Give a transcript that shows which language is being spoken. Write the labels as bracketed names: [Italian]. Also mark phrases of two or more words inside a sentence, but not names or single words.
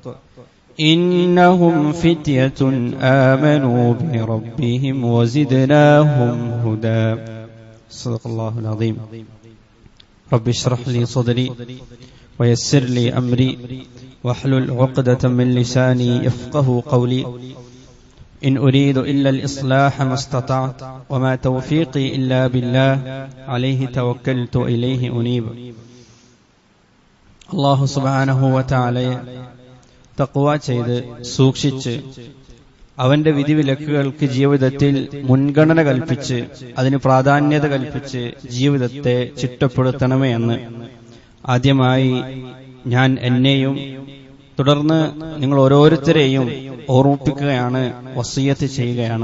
[Arabic] إنهم فتية آمنوا بربهم وزدناهم هدى صدق الله العظيم رب اشرح لي صدري ويسر لي أمري واحلل عقدة من لساني يفقه قولي إن أريد إلا الإصلاح ما استطعت وما توفيقي إلا بالله عليه توكلت إليه أنيب الله سبحانه وتعالى [Malayalam] തഖ്വ ചെയ്ത് സൂക്ഷിച്ച് അവന്റെ വിധിവിലക്കുകൾക്ക് ജീവിതത്തിൽ മുൻഗണന കൽപ്പിച്ച് അതിന് പ്രാധാന്യത കൽപ്പിച്ച് ജീവിതത്തെ ചിട്ടപ്പെടുത്തണമേ എന്ന് ആദ്യമായി ഞാൻ എന്നെയും തുടർന്ന് നിങ്ങൾ ഓരോരുത്തരെയും ഓർമ്മിപ്പിക്കുകയാണ്, വസിയത്ത് ചെയ്യുകയാണ്.